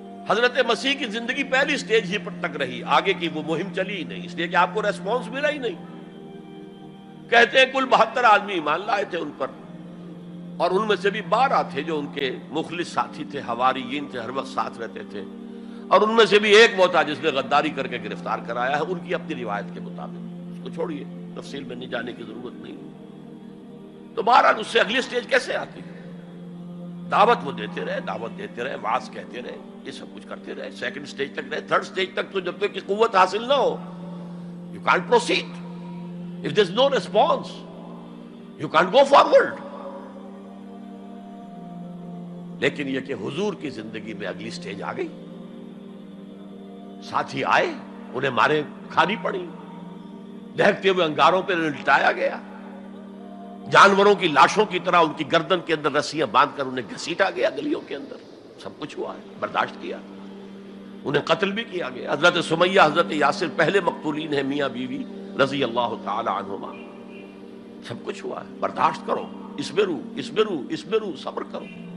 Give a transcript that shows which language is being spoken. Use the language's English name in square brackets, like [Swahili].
[Urdu] حضرت مسیح کی زندگی پہلی سٹیج ہی پر تک رہی، آگے کی وہ مہم چلی ہی نہیں، اس لیے کہ آپ کو ریسپانس ملا ہی نہیں۔ کہتے ہیں کل 72 آدمی ایمان لائے تھے ان پر، اور ان میں سے بھی 12 تھے جو ان کے مخلص ساتھی تھے، حواریین تھے، ہر وقت ساتھ رہتے تھے، اور ان میں سے بھی ایک وہ تھا جس نے غداری کر کے گرفتار کرایا ہے، ان کی اپنی روایت کے مطابق۔ اس کو چھوڑیے، تفصیل میں نہیں جانے کی ضرورت نہیں۔ تو بہرحال اس سے اگلی سٹیج کیسے آتی ہے؟ دعوت وہ دیتے رہے، دعوت دیتے رہے، وعظ کہتے رہے، یہ سب کچھ کرتے رہے، سیکنڈ سٹیج تک رہے، تھرڈ سٹیج تک تو جب تک کہ قوت حاصل نہ ہو [English] you can't proceed. If there's no response you can't go forward. [Urdu] لیکن یہ کہ حضور کی زندگی میں اگلی سٹیج آ گئی، ساتھی آئے، انہیں مارے کھانی پڑی، دہکتے ہوئے انگاروں پہ لٹایا گیا، جانوروں کی لاشوں کی طرح ان کی گردن کے اندر رسیاں باندھ کر انہیں گھسیٹا گیا گلیوں کے اندر، سب کچھ ہوا ہے، برداشت کیا، انہیں قتل بھی کیا گیا۔ حضرت سمیہ، حضرت یاسر پہلے مقتولین ہیں، میاں بیوی رضی اللہ تعالی عنہما، سب کچھ ہوا ہے، برداشت کرو، اسبرو، صبر کرو۔